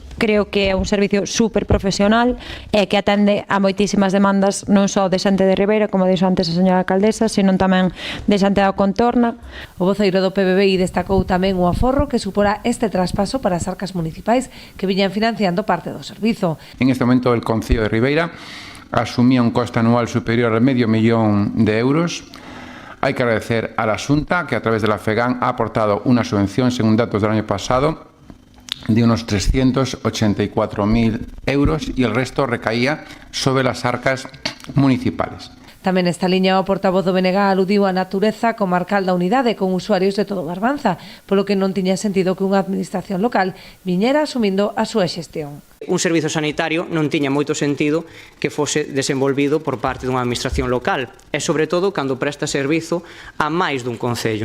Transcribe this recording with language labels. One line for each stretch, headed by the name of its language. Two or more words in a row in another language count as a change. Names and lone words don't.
Galician: Creo que é un servicio super profesional e que atende a moitísimas demandas non só de xente de Ribeira, como dixo antes a señora alcaldesa, sino tamén de xente da contorna. O voceiro do PBBI destacou tamén o aforro que suporá este traspaso para as arcas municipais que viñan financiando parte dos servizo.
Spanish: En este momento el Concello de Ribeira asumía un coste anual superior al €500,000. Hay que agradecer a la Xunta que a través de la FEGAM ha aportado una subvención, según datos del año pasado, de unos €384,000 y el resto recaía sobre las arcas municipales.
Galician: Tamén nesta liña o portavoz do BNG aludiu á natureza comarcal da unidade con usuarios de todo Barbanza, polo que non tiña sentido que unha administración local viñera asumindo a súa xestión. Un servizo sanitario non tiña moito sentido que fose desenvolvido por parte dunha administración local e, sobre todo, cando presta servizo a máis dun concello.